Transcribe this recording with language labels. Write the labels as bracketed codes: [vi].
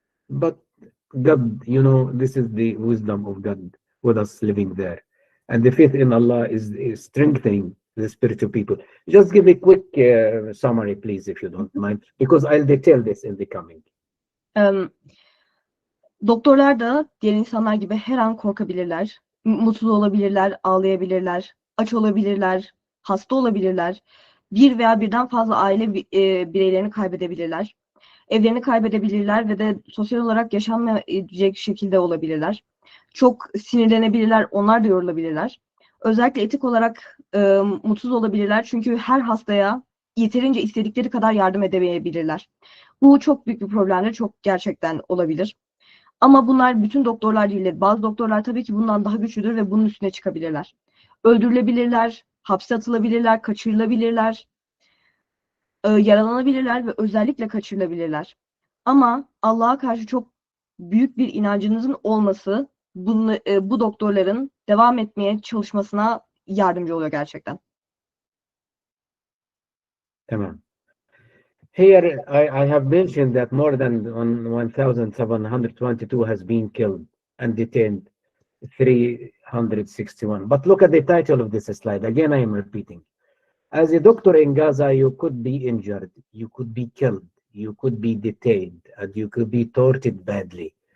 [en] But God, you know, this is the wisdom of God with us living there. And the faith in Allah is strengthening the spiritual people. Just give a quick summary, please, if you don't mind, because I'll detail this in the coming. [tr] Doktorlar da diğer insanlar gibi her an korkabilirler, mutsuz olabilirler, ağlayabilirler, aç olabilirler, hasta olabilirler. Bir veya birden fazla aile bireylerini kaybedebilirler. Evlerini kaybedebilirler ve de sosyal olarak yaşanmayacak şekilde olabilirler. Çok sinirlenebilirler, onlar da yorulabilirler. Özellikle etik olarak mutsuz olabilirler çünkü her hastaya yeterince istedikleri kadar yardım edemeyebilirler. Bu çok büyük bir problemdir, çok gerçekten olabilir. Ama bunlar bütün doktorlar değildir. Bazı doktorlar tabii ki bundan daha güçlüdür ve bunun üstüne çıkabilirler. Öldürülebilirler, hapse atılabilirler, kaçırılabilirler, yaralanabilirler ve özellikle kaçırılabilirler. Ama Allah'a karşı çok büyük bir inancınızın olması bu doktorların devam etmeye çalışmasına yardımcı oluyor gerçekten. Tamam. [en] Here, I have mentioned that more than 1,722 has been killed and detained 361. But look at the title of this slide. Again, I am repeating. As a doctor in Gaza, you could be injured, you could be killed, you could be detained, and you could be tortured badly.